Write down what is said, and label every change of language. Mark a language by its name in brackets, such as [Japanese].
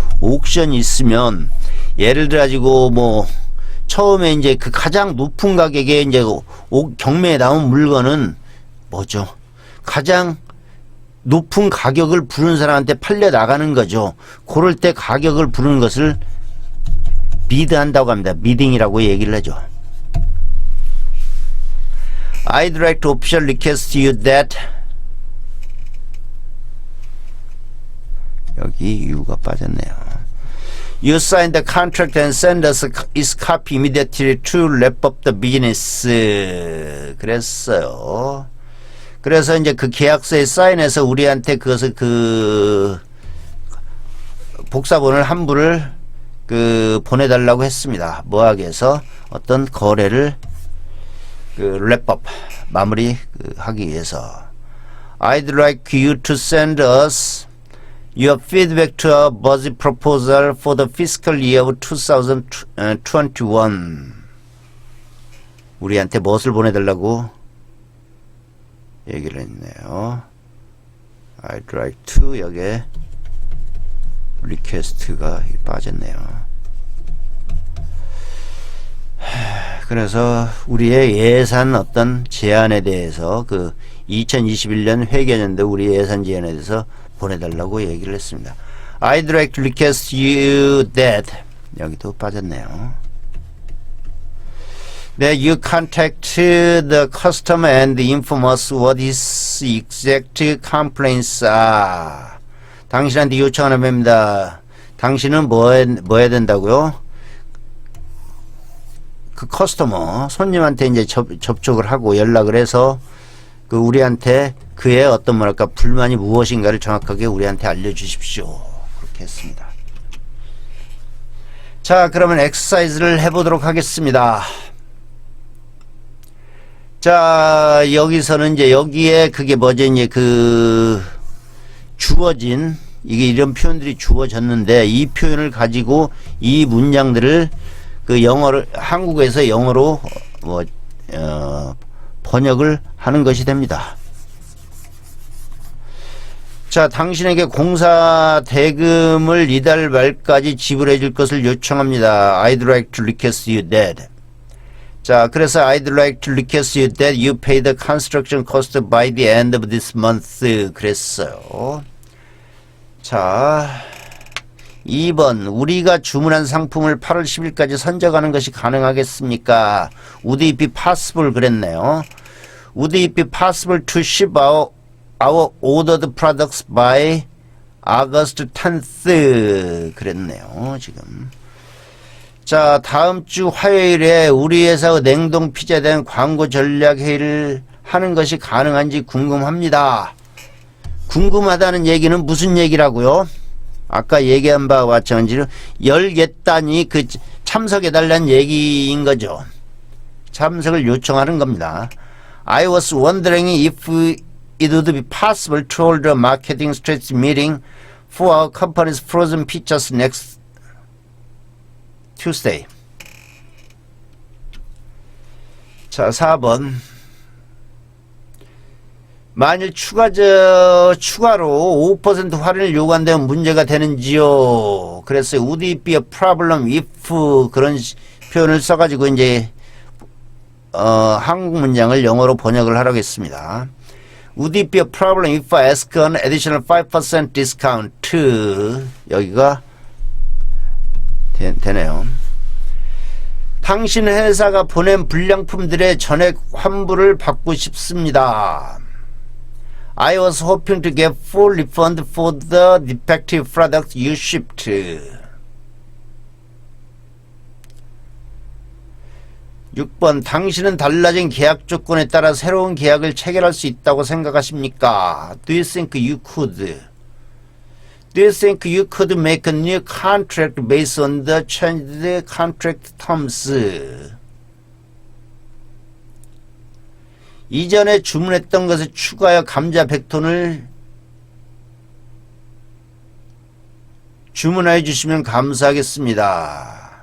[Korean] 옥션이 있으면 예를 들어 가지고 뭐 처음에 이제 그 가장 높은 가격에 이제 경매에 나온 물건은 뭐죠? 가장 높은 가격을 부른 사람한테 팔려 나가는 거죠. 그럴 때 가격을 부르는 것을 비드한다고 합니다. 비딩이라고 얘기를 하죠. [English] I'd like to officially request you that [Korean] 여기 이유가 빠졌네요. [English] You sign the contract and send us its copy immediately to wrap up the business. [Korean] 그랬어요. 그래서 이제 그 계약서에 사인해서 우리한테 그것을 그 복사본을 한 부를 그 보내달라고 했습니다. 뭐하기 위해서 어떤 거래를 그 랩업 마무리 하기 위해서. [English] I'd like you to send us your feedback to our budget proposal for the fiscal year of 2021. [Korean] 우리한테 무엇을 보내달라고 얘기를 했네요. [English] I'd like to [Korean] 여기에 [English] request가 [Korean] 빠졌네요. 그래서 우리의 예산 어떤 제안에 대해서 그 2021년 회계년도 우리 예산 제안에 대해서 보내달라고 얘기를 했습니다. [English] I'd like to request you that [Korean] 여기도 빠졌네요. [English] That you contact the customer and inform us what his exact complaints are. [Korean] 당신한테 요청하는 겁니다. 당신은 뭐 해야 된다고요? 그 커스터머 손님한테 이제 접촉을 하고 연락을 해서 그 우리한테 그의 어떤 뭐랄까 불만이 무엇인가를 정확하게 우리한테 알려주십시오. 그렇게 했습니다. 자, 그러면 엑서사이즈를 해보도록 하겠습니다. 자, 여기서는 이제 여기에 그게 뭐죠? 이제 그 주어진 이게 이런 표현들이 주어졌는데 이 표현을 가지고 이 문장들을 그 영어를 한국에서 영어로 뭐 번역을 하는 것이 됩니다. 자, 당신에게 공사 대금을 이달 말까지 지불해 줄 것을 요청합니다. [English] I'd like to request you that. [Korean] 자, 그래서 [English] I'd like to request you that you pay the construction cost by the end of this month. [Korean] 그랬어요. 자, 2번 우리가 주문한 상품을 8월 10일까지 선적하는 것이 가능하겠습니까? [English] Would it be possible [Korean] 그랬네요. [English] Would it be possible to ship our ordered products by August 10th [Korean] 그랬네요. 지금 자, 다음 주 화요일에 우리 회사의 냉동 피자에 대한 광고 전략 회의를 하는 것이 가능한지 궁금합니다. 궁금하다는 얘기는 무슨 얘기라고요? 아까 얘기한 바와 마찬가지로 열겠다니 그 참석해달라는 얘기인 거죠. 참석을 요청하는 겁니다. [English] I was wondering if it would be possible to hold a marketing strategy meeting for our company's frozen pizzas next Tuesday. [Korean] 자, 4번. 만일 추가로 5% 할인을 요구한다면 문제가 되는지요? 그래서 [English] would it be a problem if [Korean] 그런 표현을 써가지고 이제 한국 문장을 영어로 번역을 하라고 했습니다. [English] Would it be a problem if I ask an additional 5% discount? [Korean] 여기가 되네요. 당신 회사가 보낸 불량품들의 전액 환불을 받고 싶습니다. [English] I was hoping to get full refund for the defective product you shipped. [Korean] 6번 당신은 달라진 계약 조건에 따라 새로운 계약을 체결할 수 있다고 생각하십니까? [English] Do you think you could? Do you think you could make a new contract based on the changed contract terms? [Korean] 이전에 주문했던 것에 추가하여 감자 100톤을 주문해 주시면 감사하겠습니다.